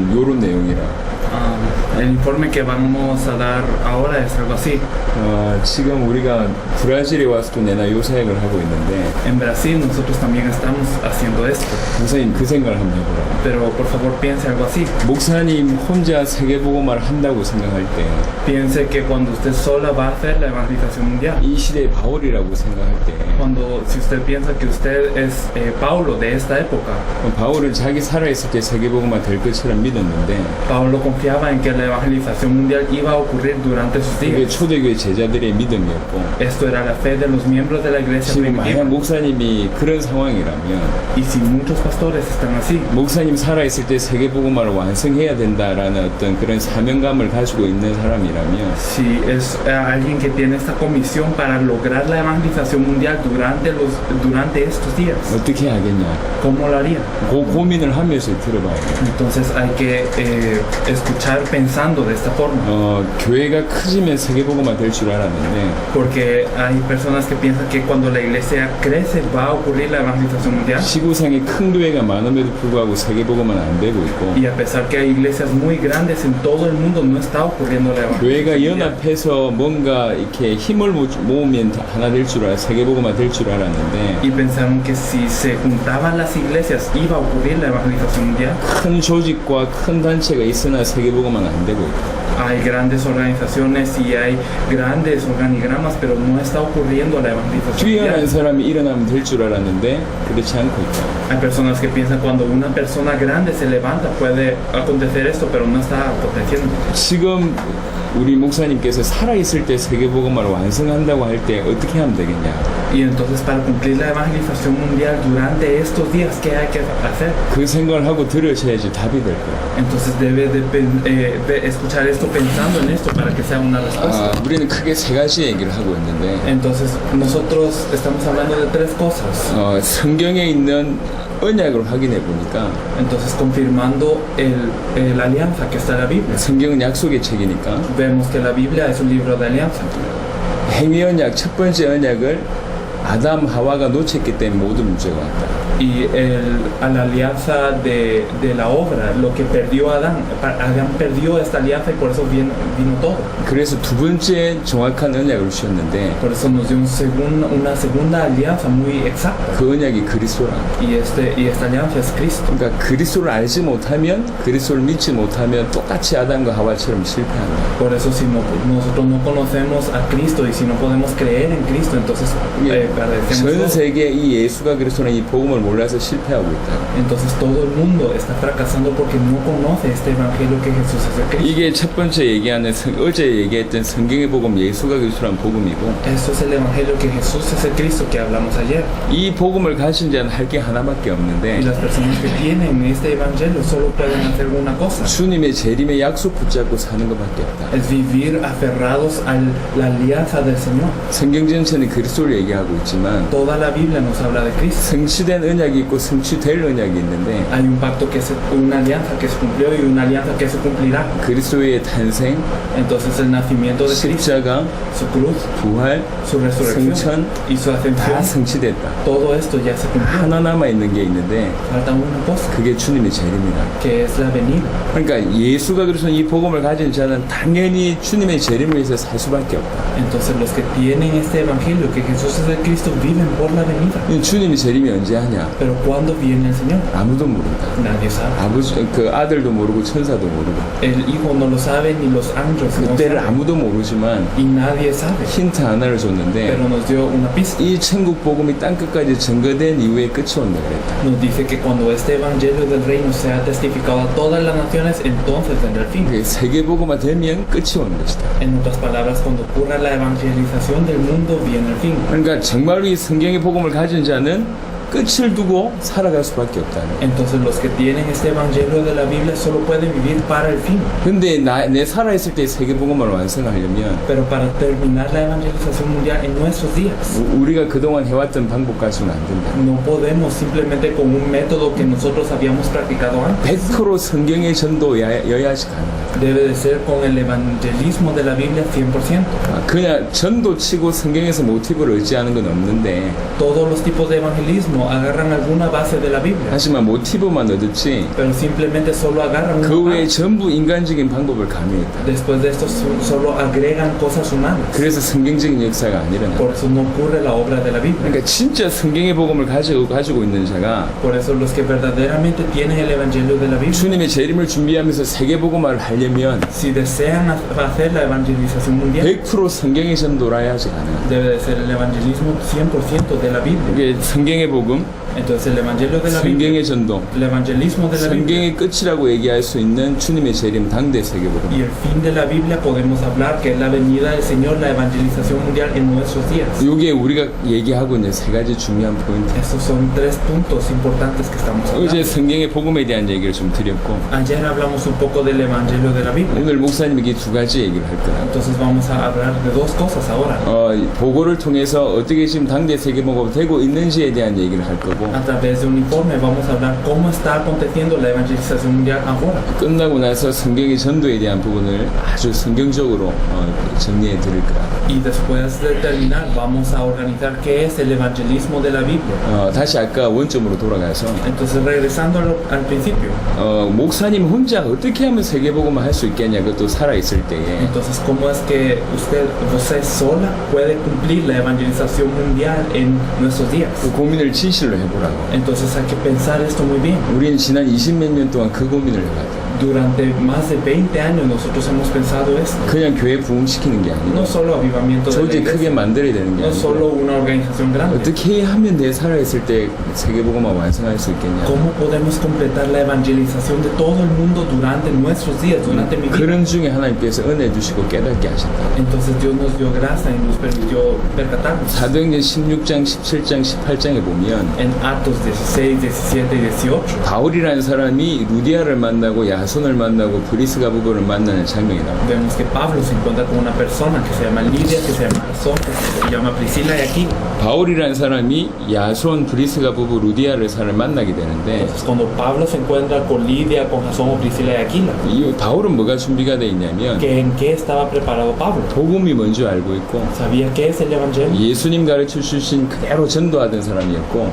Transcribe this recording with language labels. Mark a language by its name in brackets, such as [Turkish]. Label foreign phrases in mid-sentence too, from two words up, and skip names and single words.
[Korean] 요런 내용이라. [Spanish] El informe que vamos a dar ahora es algo así. [Korean] 지금 우리가 브라질에 와서도 내나 사역을 하고 있는데 [Spanish] En Brasil nosotros también estamos haciendo esto. [Korean] 목사님 그 생각을 한번 해보라. [Spanish] Pero por favor piense algo así. [Korean] 목사님 혼자 세계복음화를 한다고 생각할 때 [Spanish] Piense que cuando usted sola va a hacer la evangelización mundial, [Korean] 이 시대의 바울이라고 생각할 때 [Spanish] si usted piensa que usted es Pablo de esta época, [Korean] 바울은 자기 살아있을 때 세계복음화 될 것처럼 믿었는데 [Spanish] Pablo confiaba en que la evangelización mundial iba a ocurrir durante sus [Korean] 그게 [Spanish] días. [Korean] 초대교회 제자들의 믿음이었고 [Spanish] Esto era la fe de los miembros de la iglesia [Korean] 지금 만약 [Spanish] primitiva. [Korean] 목사님이 그런 상황이라면 [Spanish] Y si muchos pastores están así, [Korean] 목사님 살아있을 때 세계복음화를 완성해야 된다라는 어떤 그런 사명감을 가지고 있는 사람이라면 [Spanish] si es alguien que tiene esta comisión para lograr la evangelización mundial durante estos días, [Korean] 어떻게 하겠냐 [Spanish] ¿cómo lo haría? [Korean] 그 고민을 하면서 들어봐야 돼. [Spanish] Entonces hay que escuchar pensando de esta forma. [Korean] 교회가 커지면 세계복음화 될 줄 알았는데 [Spanish] Porque hay personas que piensan que cuando la iglesia crece va a ocurrir la evangelización mundial. [Korean] 지구상에 큰 교회가 많음에도 불구하고 세계복음화는 안 되고 있고 [Spanish] Y a pesar que hay iglesias muy grandes en todo el mundo, no está ocurriendo la evangelización [Korean] 교회가 [Spanish] mundial. [Korean] 연합해서 뭔가 이렇게 힘을 모으면 하나 될 줄 세계복음화 될 줄 알았는데 [Spanish] Y pensaron que si se juntaban las iglesias iba a ocurrir la evangelización mundial. [Korean] 큰 조직과 큰 단체가 있으나 세계복음화는 안 되고 있고 [Spanish] Hay grandes organizaciones y hay grandes organigramas, pero no está ocurriendo la evangelización [Korean] 뛰어난 [Spanish] mundial. [Korean] 사람이 일어나면 될 줄 알았는데 그렇지 않고 있다. [Spanish] Hay personas que piensan cuando una persona grande se levanta puede acontecer esto, pero no está aconteciendo. [Korean] 지금 우리 목사님께서 살아있을 때 세계복음화를 완성한다고 할 때 어떻게 하면 되겠냐. [Spanish] Y entonces para cumplir la evangelización mundial durante estos días, ¿qué hay que hacer? [Korean] 그 생각을 하고 들으셔야지 답이 될 거예요. [Spanish] Entonces debe de escuchar esto pensando en esto para que sea una respuesta. [Korean] 우리는 크게 세 가지 얘기를 하고 있는데 [Spanish] Entonces nosotros estamos hablando de tres cosas. [Korean] 성경에 있는 언약을 확인해 보니까 [Spanish] Entonces confirmando la alianza que está en la Biblia. [Korean] 성경은 약속의 책이니까 [Spanish] Vemos que la Biblia es un libro de alianza. [Korean] 행위 언약 첫 번째 언약을 아담 하와가 놓쳤기 때문에 모든 문제가 왔다. [Spanish] Y a la alianza de la obra, lo que perdió Adán perdió esta alianza y por eso vino todo. [Korean] 그래서 두 번째 정확한 언약을 주셨는데 [Spanish] Por eso nos dio una segunda alianza muy exacta. [Korean] 그 언약이 그리스도라. [Spanish] Y esta alianza es Cristo. [Korean] 그러니까 그리스도를 알지 못하면 그리스도를 믿지 못하면 똑같이 아담과 하와처럼 실패한다. [Spanish] Por eso si nosotros no conocemos a Cristo y si no podemos creer en Cristo, entonces [Korean] 전 [Spanish] perdemos. [Korean] 세계 이 예수가 그리스도는 이 복음을 몰라서 실패하고 있다. [Spanish] Entonces todo el mundo está fracasando porque no conoce este evangelio que Jesús es el Cristo. [Korean] 이게 첫 번째 얘기하는 어제 얘기했던 성경의 복음 예수가 그리스도란 복음이고 [Spanish] Esto es el evangelio que Jesús es el Cristo que hablamos ayer. [Korean] 이 복음을 가진 자는 할 게 하나밖에 [Spanish] Y [Korean] 없는데 [Spanish] las personas que tienen este evangelio solo pueden hacer una cosa. [Korean] 주님의 재림의 약속 붙잡고 사는 것밖에 없다. [Spanish] Es vivir aferrados a la alianza del Señor. [Korean] 성경 전체는 그리스도를 얘기하고 있지만 [Spanish] Toda la Biblia nos habla de Cristo. [Korean] 성취된 언약이 있고 성취될 언약이 있는데 [Spanish] Hay un pacto que es una alianza que se cumplió y una alianza que se cumplirá. [Korean] 그리스도의 탄생, [Spanish] Entonces el nacimiento de Cristo, [Korean] 십자가, [Spanish] su cruz, [Korean] 부활, [Spanish] su resurrección [Korean] 성천 [Spanish] y su [Korean] 다 [Spanish] ascensión, [Korean] 성취됐다. [Spanish] todo esto ya se cumplió. [Korean] 하나 남아 있는 게 있는데 [Spanish] Falta una cosa, [Korean] 그게 주님의 재림이다. [Spanish] que es la venida. [Korean] 그러니까 예수가 그리스도 이 복음을 가진 자는 당연히 주님의 재림을 위해서 살 수밖에 없다. [Spanish] Entonces los que tienen este evangelio, que Jesús es el Cristo, viven por la venida. [Korean] 주님의 재림이 언제 하냐? [Spanish] Pero ¿cuándo viene el Señor? [Korean] 아무도 모른다. [Spanish] Nadie sabe. [Korean] 아버지, 그 아들도 모르고 천사도 모르고 [Spanish] El Hijo no lo sabe, ni los ángeles no [Korean] 그때를 [Spanish] saben. [Korean] 아무도 모르지만 [Spanish] Y nadie sabe. [Korean] 힌트 하나를 줬는데 [Spanish] Pero nos dio una pista. [Korean] 이 천국 복음이 땅끝까지 증거된 이후에 끝이 온다 그랬다. [Spanish] Nos dice que cuando este evangelio del reino sea testificado a todas las naciones, entonces vendrá el fin. [Korean] 그게 세계 복음화 되면 끝이 오는 것이다. [Spanish] En otras palabras, cuando ocurra la evangelización del mundo, viene el fin. [Korean] 그러니까 정말로 이 성경의 복음을 가진 자는 끝을 두고 살아갈 수밖에 없다는 거예요. [Spanish] Entonces los que tienen este evangelio de la Biblia solo pueden vivir para el fin. [Korean] 근데 내 살아있을 때 세계 복음을 완성하려면 [Spanish] Pero para terminar la evangelización mundial en nuestros días, [Korean] 우리가 그동안 해왔던 방법 가지고는 안 된다. [Spanish] no podemos simplemente con un método que nosotros habíamos practicado antes. [Korean] 100% 성경의 전도여야지 가능하다. [Spanish] Debe de ser con el evangelismo de la Biblia 100%. [Korean] 그냥 전도치고 성경에서 모티브를 의지하는 건 없는데 [Spanish] Todos los tipos de evangelismo uno agarran alguna base de la Biblia, [Korean] 하지만 모티브만 얻었지 [Spanish] pero simplemente solo agarran [Korean] 그 [Spanish] una [Korean] 외에 [Spanish] parte. [Korean] 전부 인간적인 방법을 가미했다. [Spanish] Después de esto solo agregan cosas humanas. [Korean] 그래서 성경적인 역사가 안 일어나. [Spanish] Por eso no ocurre la obra de la Biblia. [Korean] 그러니까 진짜 성경의 복음을 가지고 있는 자가 [Spanish] Por eso los que verdaderamente tienen el Evangelio de la Biblia, [Korean] 주님의 재림을 준비하면서 세계 복음화를 하려면 [Spanish] si desean hacer la evangelización mundial, [Korean] 100% 성경의 전도라야지 가능한. [Spanish] debe de ser el evangelismo 100% de la Biblia. [Korean] 이게 성경의 복음, [Spanish] Entonces el Evangelio de la Biblia, [Korean] 성경의 전도, [Spanish] el evangelismo de la Biblia [Korean] 성경의 끝이라고 얘기할 수 있는 주님의 재림 당대 세계 복음. [Spanish] y el fin de la Biblia podemos hablar que es la venida del Señor, la evangelización mundial en nuestros días. [Korean] 이게 우리가 얘기하고 있는 세 가지 중요한 포인트. [Spanish] Estos son tres puntos importantes que estamos hablando. [Korean] 어제 성경의 복음에 대한 얘기를 좀 드렸고 [Spanish] Ayer hablamos un poco del Evangelio de la Biblia. [Korean] 오늘 목사님에게 두 가지 얘기를 할 거야. [Spanish] Entonces vamos a hablar de dos cosas ahora. [Korean] 보고를 통해서 어떻게 지금 당대 세계 복음 되고 있는지에 대한 얘기를 할 거고 [Spanish] A través de un informe vamos a hablar cómo está aconteciendo la evangelización mundial ahora. [Korean] 끝나고 나서 성경의 전도에 대한 부분을 아주 성경적으로 정리해 드릴 거야. [Spanish] Y después de terminar vamos a organizar qué es el evangelismo de la Biblia. [Korean] 다시 아까 원점으로 돌아가서 [Spanish] Entonces regresando al principio. [Korean] 목사님 혼자 어떻게 하면 세계 복음을 할 수 있겠냐 그것도 살아 있을 때에 [Spanish] Entonces cómo es que usted sola puede cumplir la evangelización mundial en nuestros días. [Korean] 그 고민을 진실로 해보라고. [Spanish] Entonces hay que pensar esto muy bien. [Korean] 우리는 지난 20몇 년 동안 그 고민을 해봤다. [Spanish] Durante más de 20 años nosotros hemos pensado esto. [Korean] 그냥 교회 부흥시키는 게 [Spanish] No [Korean] 아니고 [Spanish] solo avivamiento de la [Korean] 조직 [Spanish] iglesia, [Korean] 크게 만들어야 되는 게 [Spanish] no solo [Korean] 아니고 [Spanish] una organización grande. [Korean] 어떻게 하면 내 살아있을 때 세계 복음을 완성할 수 있겠냐. [Spanish] ¿Cómo podemos completar la evangelización de todo el mundo durante nuestros días, durante mi vida? [Korean] 그런 중에 하나님께서 은혜 주시고 깨닫게 하셨다. [Spanish] Entonces Dios nos dio gracia y nos permitió percatarnos. [Korean] 사도행전 16장, 17장, 18장에 보면 [Spanish] En Actos 16, 17 y 18 [Korean] 바울이라는 사람이 루디아를 만나고 야손을 만나고 브리스가 부부를 만나는 장면이 나옵니다. [Spanish] vemos que Pablo se encuentra con una persona que se llama Lidia, que se llama Jasón, que se llama Priscila y Aquila. [Korean] 바울이라는 사람이 야손, 브리스가 부부 루디아를 사를 만나게 되는데 [Spanish] Entonces cuando Pablo se encuentra con Lidia, con Jasón o Priscila y Aquila, [Korean] 이 바울은 뭐가 준비가 돼 있냐면 [Spanish] ¿en qué estaba preparado Pablo? [Korean] 복음이 뭔지 알고 있고 [Spanish] Sabía qué es el evangelio [Korean] 예수님 가르쳐 주신 그대로 전도하던 사람이었고